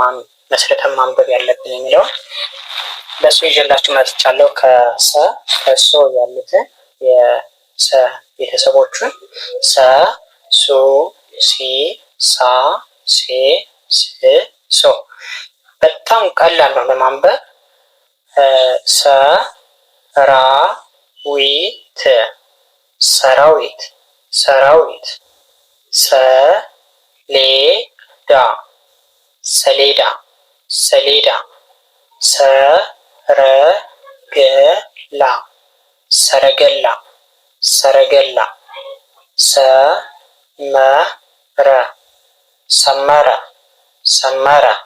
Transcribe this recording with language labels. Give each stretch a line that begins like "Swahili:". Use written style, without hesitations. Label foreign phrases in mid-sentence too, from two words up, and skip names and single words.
Amharic: መስርተን ማንበብ ያለብን የሚለውን በሱ ይዤላችሁ መጥቻለሁ። ከሶ ያሉትን የሰ ቤተሰቦቹን ሰ፣ ሱ፣ ሲ፣ ሳ፣ ሴ፣ ስ፣ ሶ በጣም ቀላል ነው ለማንበብ። ሰ ራ ዊት ሰራዊት ሰራዊት። ሰሌዳ ሰሌዳ ሰሌዳ። ሰረገላ ሰረገላ ሰረገላ። ሰመረ ሰመረ ሰመረ።